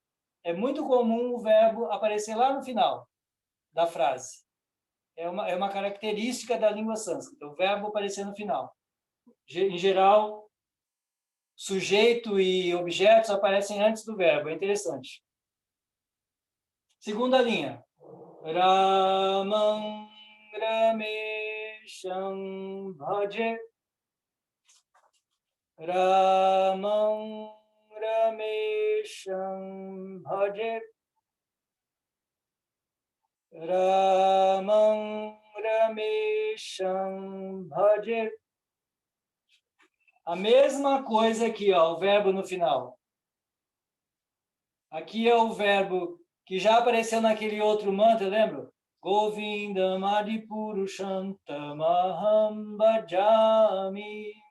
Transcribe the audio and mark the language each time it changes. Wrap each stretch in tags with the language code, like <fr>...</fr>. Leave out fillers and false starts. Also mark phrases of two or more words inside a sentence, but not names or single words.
<pt>É muito comum o verbo aparecer lá no final da frase. É uma característica da língua sânscrita, o verbo aparecer no final. Em geral, sujeito e objetos aparecem antes do verbo. É interessante. Segunda linha.</pt> <sa>Ramam Ramesham Bhaje. Ramam Ramesham Bhaje. Ramam Ramesham Bhaje.</sa> <pt>A mesma coisa aqui, ó, o verbo no final. Aqui é o verbo que já apareceu naquele outro mantra, lembra?</pt> <sa>Govindam Adipurushantamaham Bhajami.</sa>